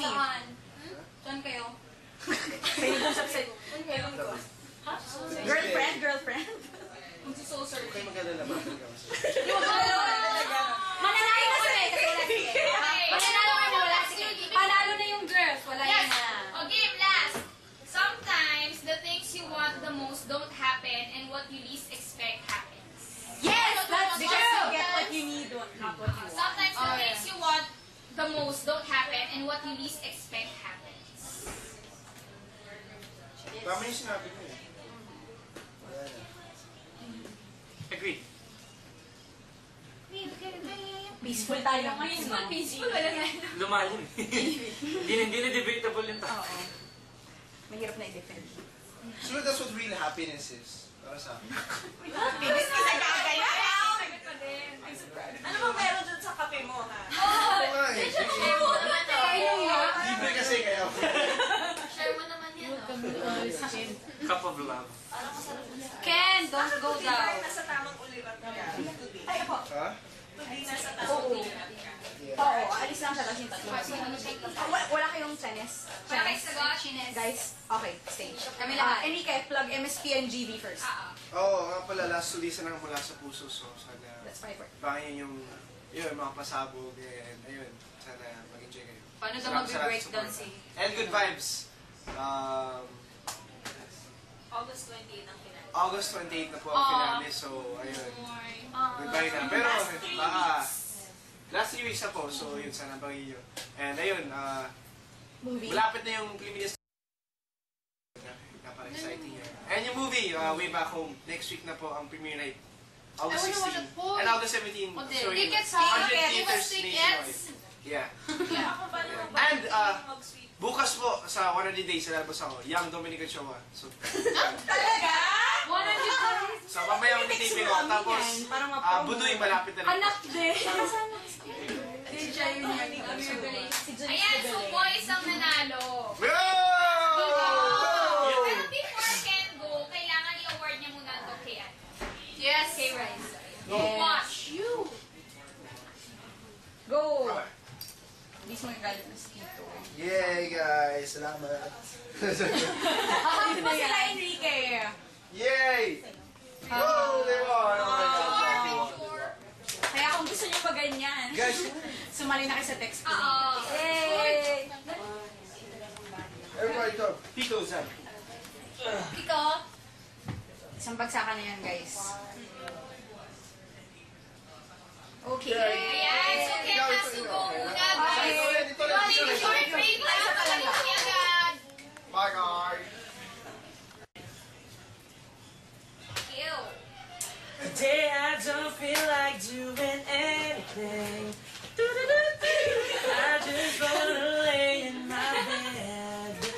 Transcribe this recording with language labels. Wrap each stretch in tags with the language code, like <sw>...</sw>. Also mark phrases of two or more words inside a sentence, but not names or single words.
<tl>Saan? Saan kayo? Pinag-usap sa...</tl> <en>Girlfriend, girlfriend.</en> <tl>Magsusoul Okay, searching. maganda naman. mananalo na sila. Mananalo kami, wala sila. Panalo na yung girls, wala Yes. yun na.</tl> <en>Okay, last. Sometimes the things you want the most don't happen and what you least expect happens. Yes, that's Because you true. get what you need, not what you want. Sometimes the things you want the most don't happen and what you least expect happens.</en> <tl>Tama yung sinabi mo eh. Wala na. Agreed. Peaceful tayo ngayon.</tl> <en>Peaceful, peaceful.</en> <tl>Wala nga. Lumalim. Hindi na debatable yung tao. Oo. Mahirap na i-defend.</tl> <en>So that's what real happiness is.</en> <tl>Para sa akin. Bilis ka sa gagaya. Ano bang meron dun sa kape mo, ha? Oo nga eh. Ayun. Libre kasi kaya. Share mo naman yan, no?</tl> <en>Cup of love. Ken, don't go down.</en> <tl>Nasa tamang ulirat ka. Ay, ako. Ha? Hindi nasa tamang ulirat ka. Yeah. Oo, alis lang siya, tapos yung tatlo. Wala kayong tennis? Okay, sagot, Shines.</tl> <en>Guys, okay, stage.</en> <tl>Kami lahat.</tl> <en>Enrique, plug MSP and GB first.</en> <tl>Oo, nga pala, last tulisan lang mula sa puso. So, sana</tl> <en>That's my word.</en> <tl>bangin yung mga pasabog. And ayun, sana mag-enjoy kayo. Paano daw Salamat sa lahat ng mag-breakdown support. si...</tl> <en>And good vibes.</en> <tl>August 28 ang finale. August 28 na po ang finale. So, ayun. Goodbye na. Pero, baka, last 3 weeks na po. So, yun, sana bangin nyo. And ayun, Movie. malapit na yung Luminis. Napaka-exciting yan. And yung movie, Way Back Home,</tl> <en>next week</en> <tl>na po ang</tl> <en>premiere night.</en> <tl>August</tl> <en>I wanna watch 16. it po. And August 17. Oh,</en> <tl>So, yun, tickets, 100 tickets, theaters tickets.</tl> <en>nationwide. Yeah.</en> <tl>Ako ba naman ba? And, bukas po, sa 100 days, lalabas ako, Young Dominic Ochoa. So, Talaga? 100 so mamaya mag-taping ako. Tapos, Parang ma-promo. Budoy, malapit na rin. Anak din. DJ yun yan. Ayan, so boys ang nanalo. Yo! Pero</tl> <en>before Ken go,</en> <tl>kailangan i-award niya muna ito kay Yes. Kay Rice. Yes. Watch. You. Go! Hindi mo yung galit na skito. Yay, guys! Salamat! Hindi mo sila Enrique. Yay! Woo!</tl> <en>They won! Oh my God!</en> <tl>Kaya kung gusto niyo pa ganyan, Guys, sumali na kayo sa text ko. Oo. Yay!</tl> <en>everybody come.</en> <tl>Pico, Zan. Iko. Isang bagsakan na yan, guys. Okay. Ayan,</tl> <en>so Ken has to go muna. Guys, short break lang.</en> <tl>Balik niya agad.</tl> <en>Bye, guys! Ew. Today I don't feel like doing anything. I just wanna lay in my bed.</en>